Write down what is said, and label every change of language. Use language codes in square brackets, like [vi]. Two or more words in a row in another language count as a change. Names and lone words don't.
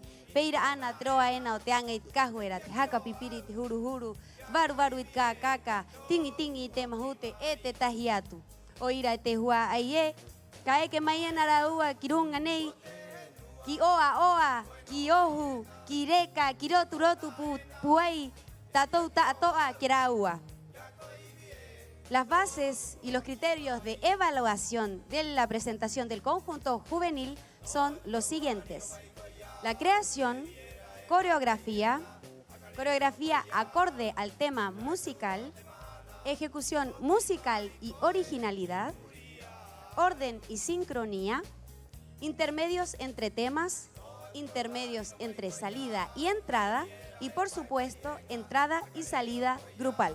[rap] Peira ana troa ena o te anga i te kahuera, te haka pipiri, te huru, varu i te kākaka, tingi i te mahute e te tahi atu. O ira te hua ai e, ka eke mai ena raua ki runga nei, ki oa, ki ohu, ki reka, ki rotu puai, tātou tātoa ki raua. [es] Las bases y los criterios de evaluación de la presentación del conjunto juvenil son los siguientes. La creación, coreografía acorde al tema musical, ejecución musical y originalidad, orden y sincronía, intermedios entre temas, intermedios entre salida y entrada y, por supuesto, entrada y salida grupal.